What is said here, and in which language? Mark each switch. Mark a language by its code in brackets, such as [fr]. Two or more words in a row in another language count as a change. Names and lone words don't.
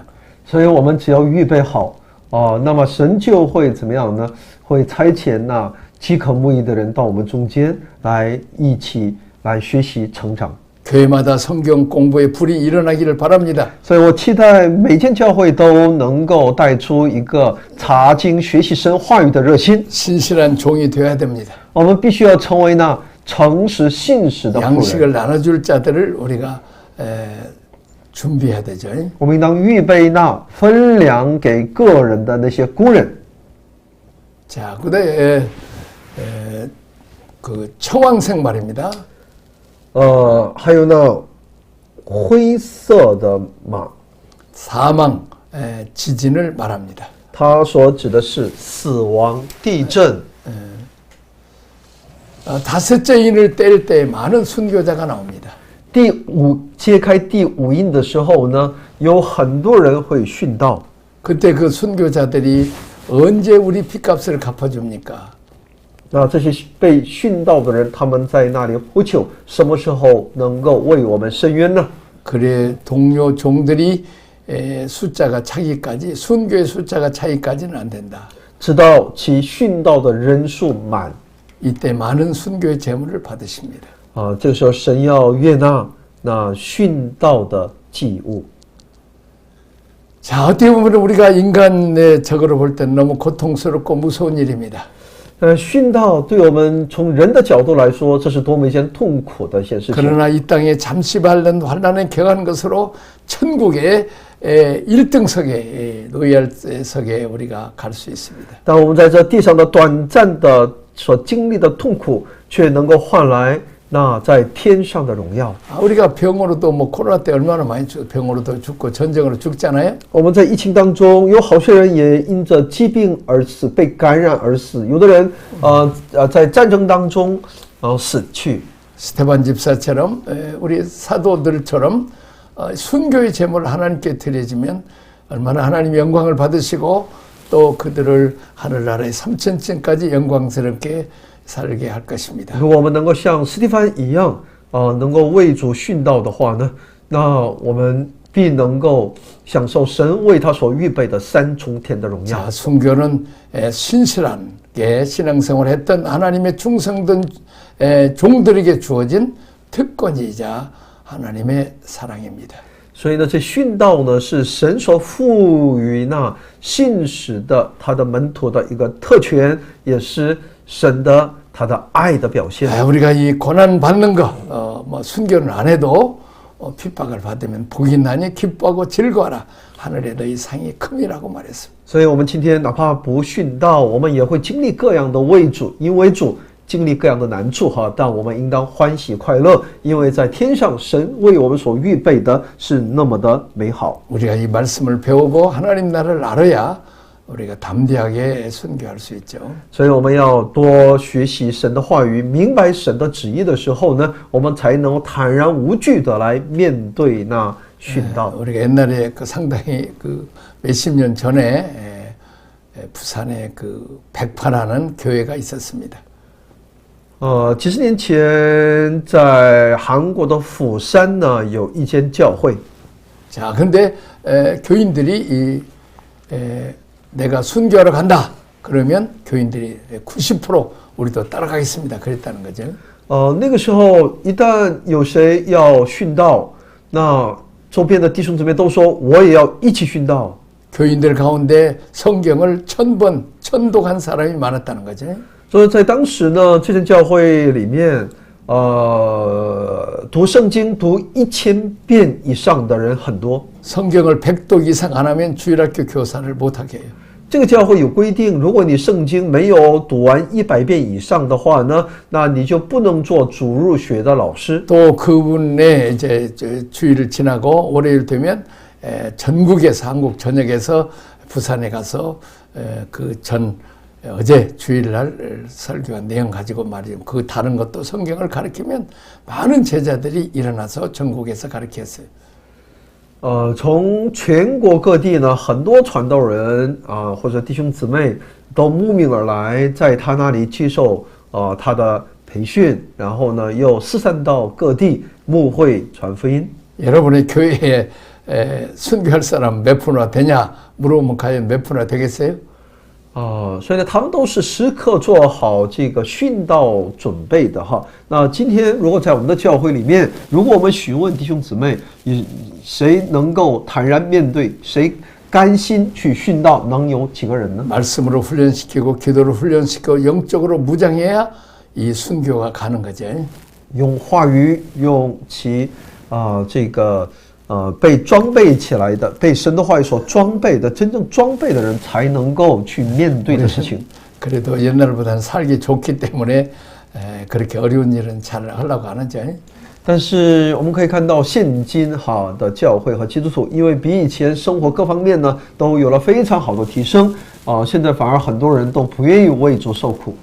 [zh] 所以我们只要预备好，那么神就会怎么样呢？会差遣那饥渴慕义的人到我们中间来，一起来学习成长。 [ko] 교회마다 성경 공부의 불이 일어나기를 바랍니다. [zh] 所以我期待每间教会都能够带出一个查经学习神话语的热心。 [ko] 신실한 종이 되어야 됩니다. [zh] 我们必须要成为那诚实信实的仆人。 [ko] 양식을 나눠줄 자들을 우리가 준비해야 되죠. [zh] 我们应当预备那分粮给个人的那些工人。 [ko] 자, 그다음에 그 청황색 말입니다. [zh] 还有那灰色的马， [ko] 사망, 지진을 말합니다. [zh] 它所指的是死亡、地震。 [ko] 다섯째 인을 뗄 때 많은 순교자가 나옵니다. [zh] 揭开第五印的时候呢，有很多人会殉道。 [ko] 그때 그 순교자들이 언제 우리 핏값을 갚아줍니까? [zh] 那这些被殉道的人，他们在那里呼求，什么时候能够为我们伸冤呢？ [ko] 그래 동료 종들이 숫자가 차기까지 순교의 숫자가 차기까지는 안 된다. [zh] 直到其殉道的人数满。 [ko] 이때 많은 순교의 제물을 받으십니다. [zh] 这个时候神要悦纳那殉道的祭物。 [ko] 자, 어떻게 보면 우리가 인간의 적으로 볼 때는 너무 고통스럽고 무서운 일입니다. [zh] 殉道对我们从人的角度来说，这是多么一件痛苦的一件事情。 [ko] 그러나 이 땅에 잠시 받는 환난에 격한 것으로 천국의 1등석에 노예석에 우리가 갈 수 있습니다. [zh] 但我们在这地上的短暂的所经历的痛苦，却能够换来那在天上的荣耀。 [ko] 우리가 병으로도 뭐 코로나 때 얼마나 많이 병으로도 죽고 전쟁으로 죽잖아요. [zh] 我们在疫情当中，有好些人也因着疾病而死，被感染而死；有的人在战争当中死去。 [ko] 스테반 집사처럼 우리 사도들처럼 순교의 제물을 하나님께 드려지면 얼마나 하나님 영광을 받으시고 또 그들을 하늘나라의 3,000층까지 영광스럽게 살게 할 것입니다. [zh] 如果我们能够像斯蒂芬一样，能够为主殉道的话呢，那我们必能够享受神为他所预备的三重天的荣耀。 [ko] 자, 순교는 신실하게 신앙생활을 했던 하나님의 충성된 종들에게 주어진 특권이자 하나님의 사랑입니다. [zh] 所以呢，这殉道呢是神所赋予那信使的他的门徒的一个特权，也是神的他的爱的表现。 [ko] 우리가 이 고난 받는 거, 뭐 순교는 안 해도 핍박을 받으면 복이 나니 기뻐하고 즐거워라. 하늘에 너희 상이 큼이라고 말했습니다. [zh] 所以我们今天哪怕不殉道，我们也会经历各样的为主，因为主经历各样的难处哈，但我们应当欢喜快乐，因为在天上神为我们所预备的是那么的美好。 [ko] 우리가 이 말씀을 배우고 하나님 나라를 알아야 우리가 담대하게 순교할 수 있죠. [zh] 所以我们要多学习神的话语，明白神的旨意的时候呢，我们才能坦然无惧的来面对那殉道。 [ko] 우리가 옛날에 상당히 몇십 년 전에 부산에 백파라는 교회가 있었습니다. [zh] 几十年前在韩国的釜山呢，有一间教会。 [ko] 자, 근데 교인들이 내가 순교하러 간다. 그러면 교인들이 90% 우리도 따라가겠습니다. 그랬다는 거죠. [zh] 那个时候一旦有谁要殉道，那周边的弟兄姊妹都说我也要一起殉道。 [ko] 교인들 가운데 성경을 1000번 천독한 사람이 많았다는 거죠. [zh] 所以在当时呢，这间教会里面，读圣经读1000遍以上的人很多。 [ko] 성경을 100독 이상 안 하면 주일학교 교사를 못하게 해요. [zh] 这个教会有规定，如果你圣经没有读完100遍以上的话呢，那你就不能做主日学的老师。 [ko] 또 그분의 이제 주일을 지나고 월요일 되면 전국에서 한국 전역에서 부산에 가서 어제 주일날 설교한 내용 가지고 말이죠. 그 다른 것도 성경을 가르치면 많은 제자들이 일어나서 전국에서 가르쳤어요. [zh] 从全国各地呢，很多传道人或者弟兄姊妹都慕名而来，在他那里接受他的培训，然后呢又四散到各地牧会传福音。 [ko] 여러분의 교회에 순교할 사람 몇 프로나 되냐 물어보면 과연 몇 프로나 되겠어요? [zh] 所以呢，他们都是时刻做好这个殉道准备的哈。那今天如果在我们的教会里面，如果我们询问弟兄姊妹，谁能够坦然面对，谁甘心去殉道，能有几个人呢？ [ko] 말씀으로 훈련시키고 기도로 훈련시키고 영적으로 무장해야 이 순교가 가는 거죠. [zh] 用话语，用其这个被装备起来的，被神的话语所装备的，真正装备的人才能够去面对的事情。 [ko] 그래도 옛날보다는 살기 좋기 때문에 그렇게 어려운 일은 잘 하려고 안 하죠. [zh] 但是我们可以看到，现今的教会和基督徒，因为比以前生活各方面呢都有了非常好的提升现在反而很多人都不愿意为主受苦。